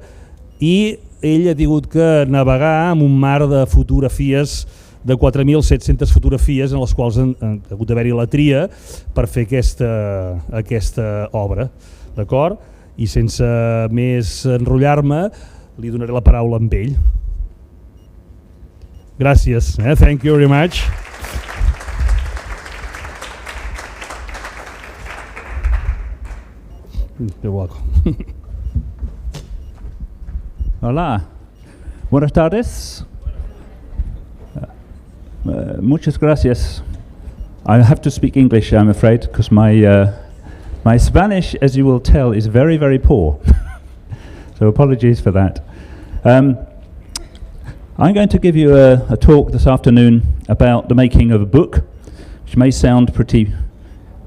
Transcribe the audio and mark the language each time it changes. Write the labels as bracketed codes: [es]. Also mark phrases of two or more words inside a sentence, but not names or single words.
[ca] I ell ha tingut que navegar amb un mar de fotografies, de 4.700 fotografies, en les quals ha hagut d'haver-hi la tria per fer aquesta obra, d'acord? I sense més enrotllar-me, li donaré la paraula amb ell. Gràcies, [en] thank you very much. You're welcome. [es] Hola, buenas tardes. Muchas gracias. [en] I have to speak English, I'm afraid, because my Spanish, as you will tell, is very, very poor. So apologies for that. I'm going to give you a talk this afternoon about the making of a book, which may sound pretty boring.